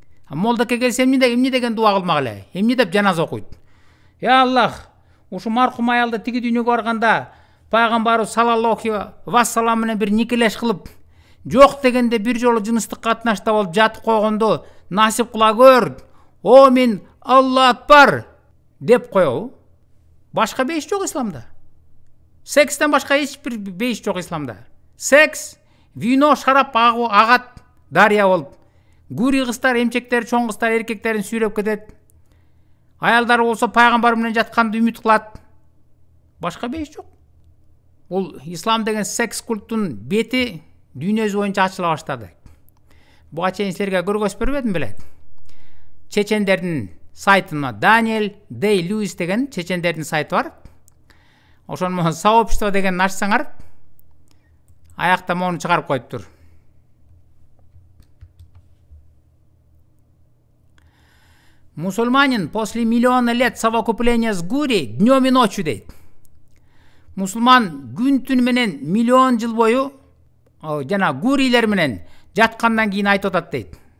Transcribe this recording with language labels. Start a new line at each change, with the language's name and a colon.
Kyrgyz: Молдоке келсе эмне деген дуа кылмак эле? Эмне деп жаназа окуйт? Я Аллах, ушу маркум аялды тиги дүйнөгө барганда пайгамбарыбыз саллаллаху вассалам менен бир никелеш кылып, жок дегенде бир жолу жыныстык катнашта болуп жатып койгондо насип кыла көр. Омин Алла акбар деп коебу. Башка бейиш жок исламда. Секстен башка эч бир бейиш жок исламда. Секс, вино, шарап агат дария болуп. Гури кыздар, эмчектер, чоң кыздар эркектерин сүйрөп кетет. Аялдар болсо пайгамбар менен жатканды үмүт кылат. Башка бейиш жок. Бул ислам деген секс культтун бети дүйнө жүзү боюнча ачыла баштады. Буга чейин силерге көргөзүп бербедим беле? Чечендердин сайтына Daniel Day-Lewis деген чечендердин сайты бар. Ошону сообщество деген ачсаңар, аякта мону чыгарып коюптур.
Russian: Мусульманин после миллиона лет совокупления с гури днем и ночью
Kyrgyz: дейт. мусулман күн түн менен миллион жыл бою жана гурийлер менен жаткандан кийин айтып атат дейт.